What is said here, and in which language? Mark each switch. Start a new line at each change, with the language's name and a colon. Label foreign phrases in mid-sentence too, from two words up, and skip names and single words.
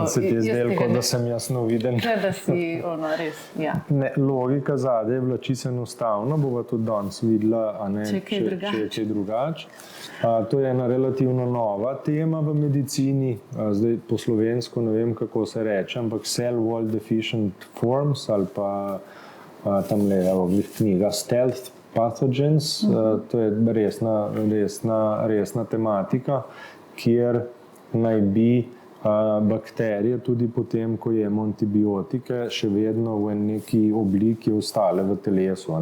Slovenian: se ti je zdelo, kot da sem jasno viden. Da si res, ja. Ne, logika zadaj je bila čisto enostavna, bova tudi danes videla, če je kaj drugače. To je ena relativno nova tema v medicini, zdaj po slovensko ne vem, kako se reče, ampak
English: cell wall deficient forms
Slovenian: ali pa tamle v knjiga Stealth Pathogens, to je resna tematika, kjer naj bi bakterije tudi potem, ko jemo antibiotike, še vedno v neki obliki ostale v telesu.